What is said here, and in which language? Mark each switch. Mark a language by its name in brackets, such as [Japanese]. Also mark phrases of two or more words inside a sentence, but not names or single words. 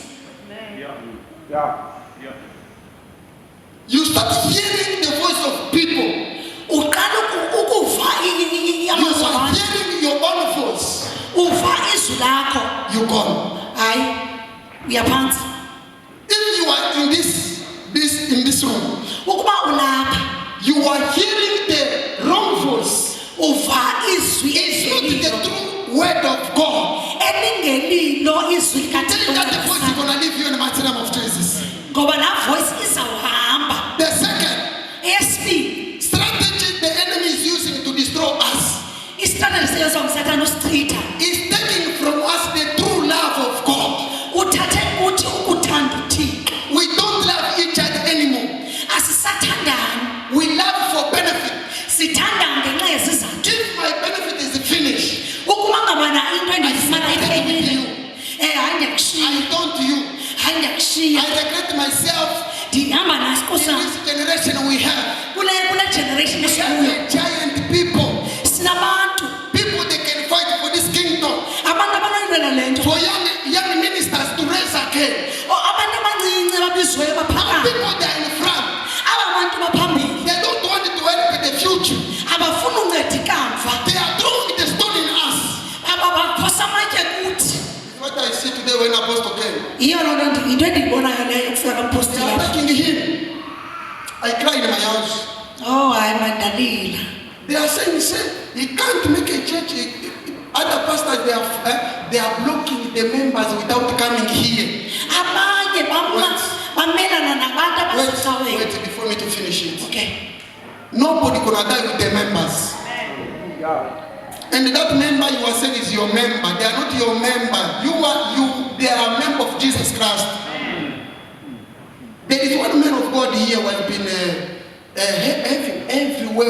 [English] you start hearing the voice of people. [Xhosa] Uqala ukuva [English] You [Xhosa] amazwi [English] are [Xhosa] abantu. [English] hearing your own voice. [Xhosa] Uva izwi lakho. [English] You gone. [Xhosa] Hayi uyaphansi. [English] If you are in this room, [Xhosa] Ukuba ulapha [English] you are hearing the wrong voice. [Xhosa] uva izwi [English] It's not the [Xhosa] ezelilo [English] true word of God. [Xhosa] elingelilo izwi [English] Tell you that the voice is [Xhosa] likaThixo [English] gonna leave you in the mighty name of Jesus. [Xhosa] ngoba laa voice izawuhamba. [English] The second [Xhosa] Eyesibini, [English] strategy the enemy is using to destroy us [Xhosa] istrategy setyenziswa nguSathane usichitha. [English] is taking from us the true love of God. [Xhosa] Uthathe uthi ukuthanda uThixo. [English] We don't love each other anymore. [Xhosa] Asisathandani, [English] We love for benefit. [Xhosa] sithandana ngenxa yezizathu. [English] If my benefit is finished, [Xhosa] Ukuba ngabana into endiyifumana [English] I stay with [Xhosa] iphelile. [English] you. [Xhosa] Hayi ndiyakushiya. [English] I don't you. [Xhosa] Hayi ndiyakushiya. [English] I regret myself. [Xhosa] Ndihamba naso [English] In [Xhosa] Nkosi. [English] this generation we have, [Xhosa] Kule generation [English] we have [Xhosa] esikuyo [English] a giant people. [Xhosa] sinabantu [English] People they can fight for this kingdom. [Xhosa] abantu abanoyilwela le nto. [English] For young ministers to raise again. [Xhosa] Abantu abancinci ababizweyo [English] Our [Xhosa] baphakathi. [English] people they are in front. [Xhosa] Aba bantu baphambili [English] They don't want to help the future. [Xhosa] abafuna unceda ikamva. [English] They are throwing the stone in us. [Xhosa] Aba baphosa amatye kuthi. [English] What I see today when Apostle came. [Xhosa] Yiyo loo nto yinto endiyibonayo leyo kufika [English] They [Xhosa] kampostile [English] are [Xhosa] apha. [English] making him. I cry in my house. [Xhosa] Oh hayi mandalila. [English] They are saying, say, he can't make a church. Other pastors, they are they are blocking the members without coming here. [Xhosa] Abanye bamelana nabantu abasixaweyo. [English] Wait before me to finish it. Okay. Nobody gonna die with the members. And that member you are saying is your member. They are not your member. They are a member of Jesus Christ. There is one man of God here who has been everywhere.